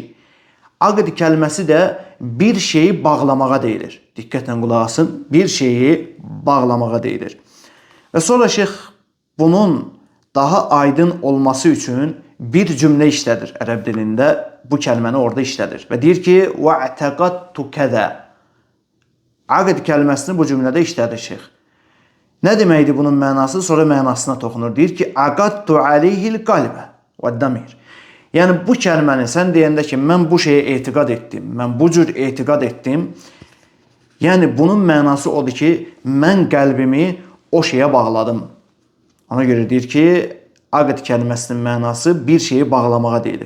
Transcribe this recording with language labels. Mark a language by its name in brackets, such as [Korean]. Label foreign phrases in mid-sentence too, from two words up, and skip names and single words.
[Azerbaijani] Aqd kəlməsi də bir şeyi bağlamağa deyilir. Diqqətlə qulaq asın. Bir şeyi bağlamağa deyilir. Və sonra şeyx bunun daha aydın olması üçün bir cümlə işlədir ərəb dilində. Bu kəlməni orada işlədir. Və deyir ki, [Arabic] وَاَعْتَقَدْتُ كَذَا. [Azerbaijani] Aqd kəlməsini bu cümlədə işlədir şeyx. Nə deməkdir bunun mənası? Sonra mənasına toxunur. Deyir ki, [Arabic] اَقَدْتُ عَلَيْهِ الْقَلْبَ وَالدَّمِيرِ. [Azerbaijani] Yəni bu kəlməni sən deyəndə ki, mən bu şeyə etiqad etdim, mən bu cür etiqad etdim. Yəni bunun mənası odur ki, mən qəlbimi o şeyə bağladım. Ona görə deyir ki, aqd kəlməsinin mənası bir şeyi bağlamağa deyilir.